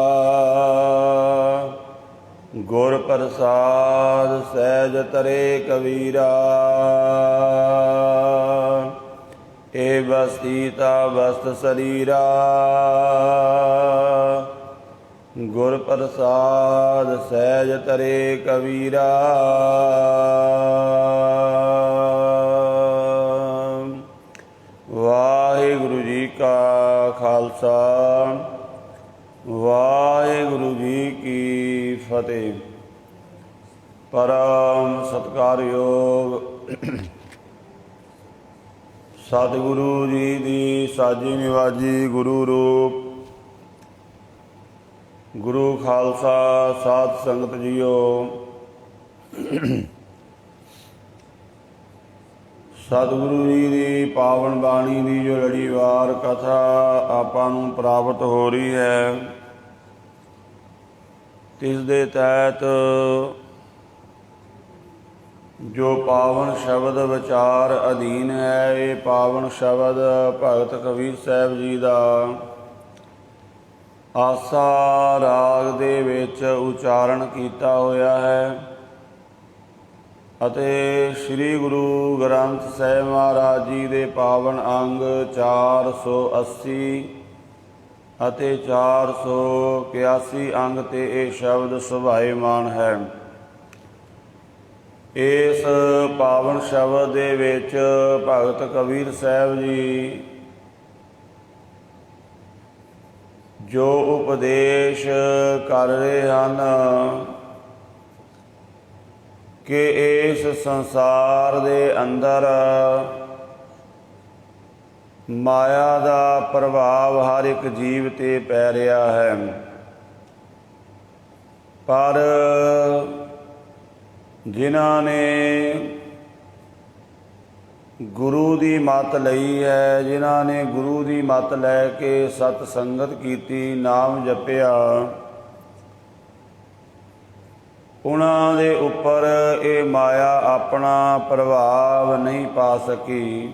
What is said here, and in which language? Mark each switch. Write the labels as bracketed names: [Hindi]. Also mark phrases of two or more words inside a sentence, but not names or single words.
[Punjabi] ਗੁਰ ਪ੍ਰਸਾਦ ਸਹਜ ਤਰੇ ਕਬੀਰਾ। ਏਹ ਬਸਤੀ ਤਾ ਬਸਤ ਸਰੀਰਾ। ਗੁਰ ਪ੍ਰਸਾਦ ਸਹਜ ਤਰੇ ਕਬੀਰਾ। ਵਾਹਿਗੁਰੂ ਜੀ ਕਾ ਖਾਲਸਾ ਵਾਹਿਗੁਰੂ ਜੀ ਕੀ ਫਤਿਹ। ਪਰਮ ਸਤਿਕਾਰਯੋਗ ਸਤਿਗੁਰੂ ਜੀ ਦੀ ਸਾਜੀ ਨਿਵਾਜੀ ਗੁਰੂ ਰੂਪ ਗੁਰੂ ਖਾਲਸਾ ਸਾਧ ਸੰਗਤ ਜੀਓ। ਸਤਿਗੁਰੂ ਜੀ ਕੀ ਪਾਵਨ ਬਾਣੀ ਕੀ ਜੋ ਲੜੀਵਾਰ ਕਥਾ ਆਪਾਂ ਨੂੰ ਪ੍ਰਾਪਤ ਹੋ ਰਹੀ ਹੈ, ਤਿਸ ਦੇ ਤਹਤ ਜੋ ਪਾਵਨ ਸ਼ਬਦ ਵਿਚਾਰ ਅਧੀਨ ਹੈ, ਯੇ ਪਾਵਨ ਸ਼ਬਦ ਭਗਤ ਕਬੀਰ ਸਾਹਬ ਜੀ ਕਾ ਆਸਾ ਰਾਗ ਦੇ ਵਿਚ ਉਚਾਰਣ ਕਿਆ ਹੋਇਆ ਹੈ ਅਤੇ ਸ੍ਰੀ ਗੁਰੂ ਗ੍ਰੰਥ ਸਾਹਿਬ ਮਹਾਰਾਜ ਜੀ ਦੇ ਪਾਵਨ ਅੰਗ 480 ਅਤੇ 481 अंग ਤੇ ਇਹ ਸ਼ਬਦ ਸੁਭਾਏਮਾਨ ਹੈ। ਇਸ ਪਾਵਨ ਸ਼ਬਦ ਦੇ ਵਿੱਚ ਭਗਤ ਕਬੀਰ ਸਾਹਿਬ ਜੀ ਜੋ ਉਪਦੇਸ਼ ਕਰ ਰਹੇ ਹਨ ਕਿ ਇਸ ਸੰਸਾਰ ਦੇ ਅੰਦਰ ਮਾਇਆ ਕਾ ਪ੍ਰਭਾਵ ਹਰ ਏਕ ਜੀਵ ਤੇ ਪੈ ਰਹਾ ਹੈ, ਪਰ ਜਿਨ੍ਹਾਂ ਨੇ ਗੁਰੂ ਕੀ ਮਤ ਲਈ ਹੈ, ਜਿਨ੍ਹਾਂ ਨੇ ਗੁਰੂ ਕੀ ਮਤ ਲੈਕੇ ਸਤ ਸੰਗਤ ਕੀਤੀ, ਨਾਮ ਜਪਿਆ, ਉਨ੍ਹਾਂ ਦੇ ਉਪਰ ਯੇ ਮਾਇਆ ਅਪਨਾ ਪ੍ਰਭਾਵ ਨਹੀਂ ਪਾ ਸਕੀ।